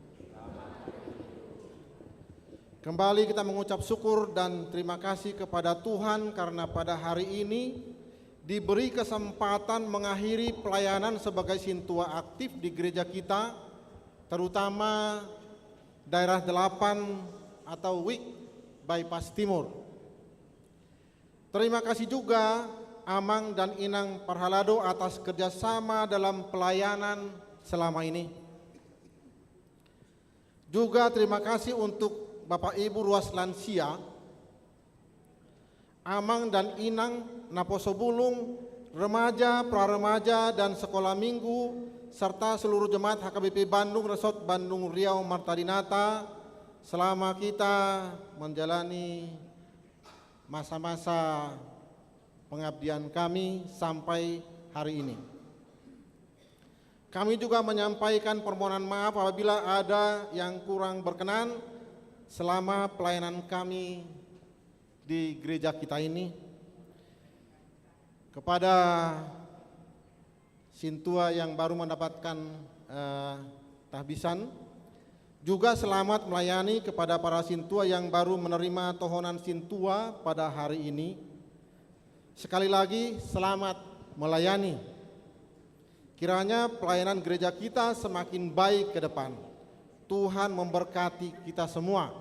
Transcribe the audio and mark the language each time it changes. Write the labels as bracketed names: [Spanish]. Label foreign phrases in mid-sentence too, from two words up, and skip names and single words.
[Indonesian] Kembali kita mengucap syukur dan terima kasih kepada Tuhan karena pada hari ini diberi kesempatan mengakhiri pelayanan sebagai sintua aktif di gereja kita, terutama daerah 8 atau WIK Bypass Timur. Terima kasih juga Amang dan Inang Parhalado atas kerjasama dalam pelayanan selama ini. Juga terima kasih untuk Bapak Ibu Ruas Lansia, Amang dan Inang Naposo Bulung, remaja, pra-remaja dan sekolah minggu, serta seluruh jemaat HKBP Bandung Resort Bandung Riau Marta Dinata, selama kita menjalani masa-masa pengabdian kami sampai hari ini. Kami juga menyampaikan permohonan maaf apabila ada yang kurang berkenan selama pelayanan kami di gereja kita ini. Kepada sintua yang baru mendapatkan tahbisan, juga selamat melayani kepada para sintua yang baru menerima tohonan sintua pada hari ini. Sekali lagi selamat melayani. Kiranya pelayanan gereja kita semakin baik ke depan. Tuhan memberkati kita semua.